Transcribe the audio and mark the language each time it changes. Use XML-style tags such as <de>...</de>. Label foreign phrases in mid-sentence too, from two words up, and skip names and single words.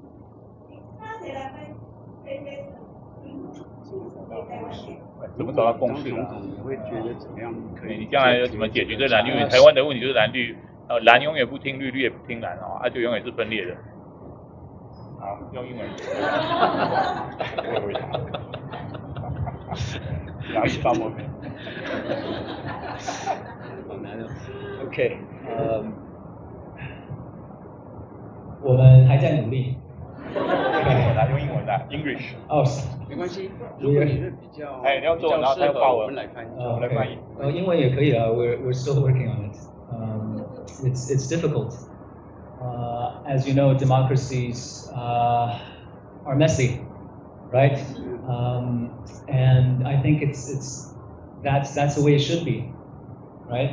<fr>Et ça, c'est la faiblesse de nous, les Taïwanais.</fr> <zh>怎么找到共识啊？你会觉得怎么样可以？你将来怎么解决这蓝绿？因为台湾的问题就是蓝绿，蓝永远不听绿，绿也不听蓝哦，它就永远是分裂的。好，用英文。哪一方面？好难哦。 OK， 我们还在努力。用英文来，用英文来 ，English。哦，没关系，如果你是比较，你要做，然后再发文，我们来翻译，我们来翻译。英文也可以啊</zh> <en>，we're still working on it. It's difficult. As you know, democracies are messy, right? And I think that's the way it should be, right?</en>